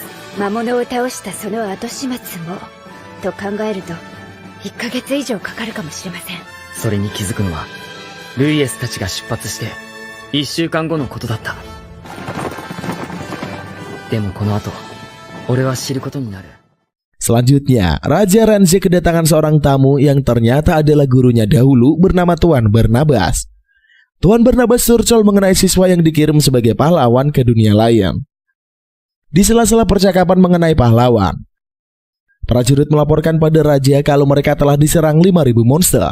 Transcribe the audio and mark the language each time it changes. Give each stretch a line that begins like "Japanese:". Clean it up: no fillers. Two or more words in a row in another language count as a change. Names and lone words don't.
Japanese: 魔物を倒したその後始末もと考えると1ヶ月以上かかるかもしれません。それに気づくのはルイエスたちが出発して1週間後のことだった。でもこの後俺は知ることになる。
Indonesian: Selanjutnya, Raja Renzi kedatangan seorang tamu yang ternyata adalah gurunya dahulu bernama Tuan Barnabas. Tuan Barnabas curcol mengenai siswa yang dikirim sebagai pahlawan ke dunia lain. Di sela-sela percakapan mengenai pahlawan, prajurit melaporkan pada Raja kalau mereka telah diserang 5.000 monster.